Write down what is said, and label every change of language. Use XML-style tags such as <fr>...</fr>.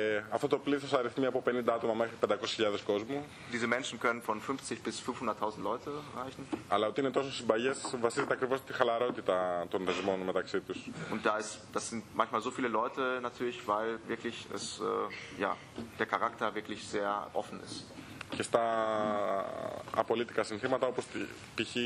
<el>Αυτό το πλήθος αριθμεί από 50 άτομα μέχρι 500.000 κόσμου.</el> <de>Diese Menschen können von 50 bis 500.000 Leute reichen.</de> <el>Αλλά ότι είναι τόσο συμπαγές βασίζεται ακριβώς στη χαλαρότητα των δεσμών μεταξύ τους.</el> <de>Und da ist, das sind manchmal so viele Leute natürlich, weil wirklich es, ja, der Charakter wirklich sehr offen ist.</de> <el>Και στα απολύτικα συνθήματα όπως π.χ.</el>